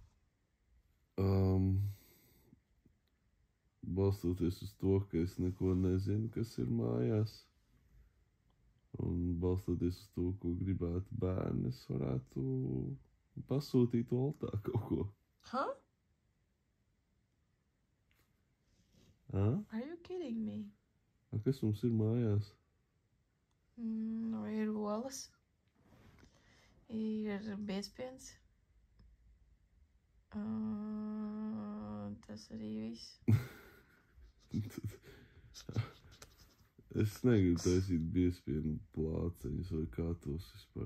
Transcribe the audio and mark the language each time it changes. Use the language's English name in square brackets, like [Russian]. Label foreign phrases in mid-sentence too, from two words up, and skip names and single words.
[Latvian] Balstoties uz to, ka es neko nezinu, kas ir mājās. Un balstoties uz to, ko gribētu bērni, es varētu pasūtīt Oltā kaut ko. [English] Huh? Are you kidding me? [Latvian] Kas mums ir mājās? Ir olas. Ir biezpiens. Tas arī viss. Es negribu taisīt biezpienu plāceņus vai kā tos vispār.